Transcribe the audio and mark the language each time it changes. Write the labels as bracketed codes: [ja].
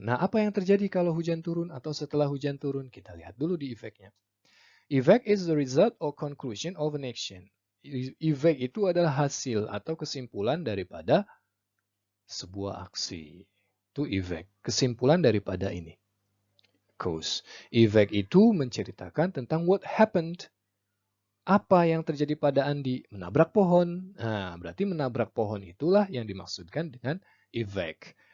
[id] Nah, apa yang terjadi kalau hujan turun atau setelah hujan turun? Kita lihat dulu di efeknya. [en] Effect is the result or conclusion of an action. [id] Effect itu adalah hasil atau kesimpulan daripada sebuah aksi. Itu effect. Kesimpulan daripada ini. Cause. Effect itu menceritakan tentang [en] what happened. [id] Apa yang terjadi pada Andi? Menabrak pohon. Nah, berarti menabrak pohon itulah yang dimaksudkan dengan effect.